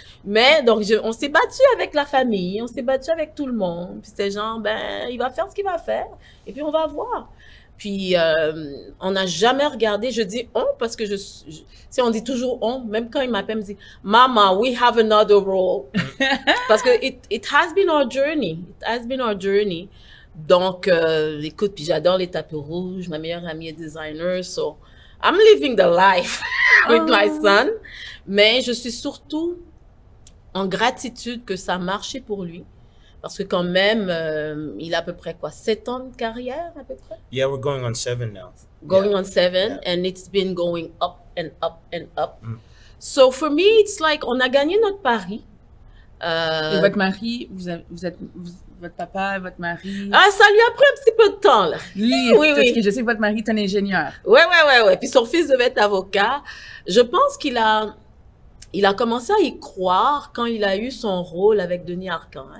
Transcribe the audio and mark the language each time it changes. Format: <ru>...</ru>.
<fr>Mais donc, on s'est battu avec la famille, on s'est battu avec tout le monde. Puis c'était genre, ben, il va faire ce qu'il va faire, et puis on va voir. Puis, on n'a jamais regardé, je dis on parce que tu sais, on dit toujours on, même quand il m'appelle, il me dit, Mama,</fr> <en>we have another role.</en> <fr>Parce que</fr> <en>it has been our journey. It has been our journey.</en> <fr>Donc, écoute, puis j'adore les tapis rouges, ma meilleure amie est designer,</fr> <en>so I'm living the life with my son.</en> <fr>Mais je suis surtout en gratitude que ça a marché pour lui. Parce que quand même, il a à peu près quoi, 7 ans de carrière à peu près?</fr> <en>Yeah, we're going on 7 now. Going on 7, Yeah. and it's been going up and up and up. So for me, it's like,</en> <fr>on a gagné notre pari. Et votre mari, votre papa, votre mari. Ah, ça lui a pris un petit peu de temps, là. Lui, Oui, parce oui. que je sais que votre mari est un ingénieur. Ouais. Puis son fils devait être avocat. Je pense qu'il a commencé à y croire quand il a eu son rôle avec Denis Arcand.</fr>